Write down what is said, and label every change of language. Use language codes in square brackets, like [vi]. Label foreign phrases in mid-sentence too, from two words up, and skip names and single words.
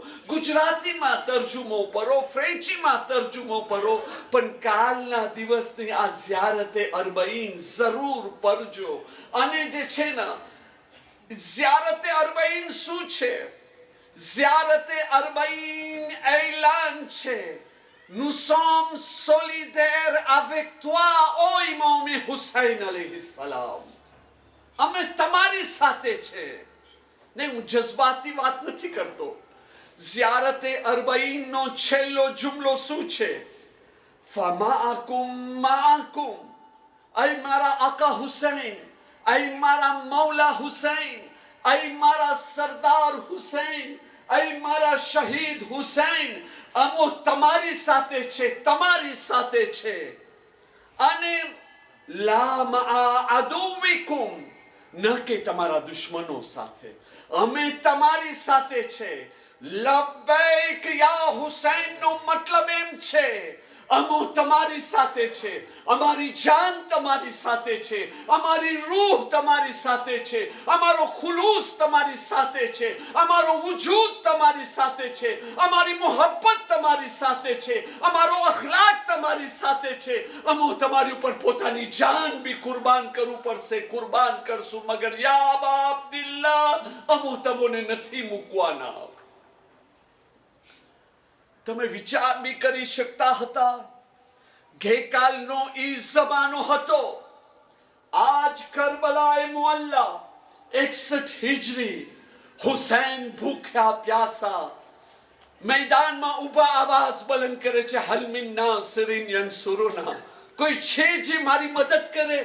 [gu] ગુજરાતીમાં તર્જુમો કરો, ફ્રેન્ચીમાં તર્જુમો કરો, પણ કાલના દિવસની આ ઝિયારતે અરબઈન જરૂર પડજો. અને જે છે ને ઝિયારતે અરબઈન શું છે? ઝિયારતે અરબઈન એલાન છે, [fr] nous sommes solidaires avec toi, ô Imam Hussein [ar] عليه السلام. [gu] અમે તમારી સાથે છે. નહીં, હું જજ્બાતી વાત નથી કરતો. ઝિયારતે અરબઈનનો છેલ્લો જુમલો શું છે? [ar] فمعكم معكم, [gu] ay મારા આકા હુસૈન, ay મારા મૌલા હુસૈન, ay મારા સરદાર હુસૈન, ઐ મારા શહીદ હુસૈન અમો તમારી સાથે છે, તમારી સાથે છે। अने [ar] لا مع عدوكم, [gu] ન કે તમારા દુશ્મનો સાથે, અમે તમારી સાથે છે। [ar] لبيك يا حسين [gu] નો મતલબ એમ છે અમો તમારી સાથે છે, અમારી જાન તમારી સાથે છે, અમારી રૂહ તમારી સાથે છે, અમારો ખુલૂસ તમારી સાથે છે, અમારો વજૂદ તમારી સાથે છે, અમારી મોહબ્બત તમારી સાથે છે, અમારો અખલાક તમારી સાથે છે। અમો તમારી ઊપર પોતાની જાન ભી કુર્બાન કરૂ પડસે, કુર્બાન કરસુ, મગર [ar] يا أبا عبد الله [gu] અમો તમોને નથી મૂકવાના। તમે વિચાર બી કરી શકતા હતા ગઈકાલનો ઈ જમાનો હતો। આજ કરબલાએ મુઅલ્લા 61 હિજરી હુસૈન ભૂખ્યા પ્યાસા मैदाનમાં ઊભા આવાજ બુલંદ કરે છે, [ar] هل من ناصر ينصرنا, [gu] કોઈ છે જે મારી મદદ કરે?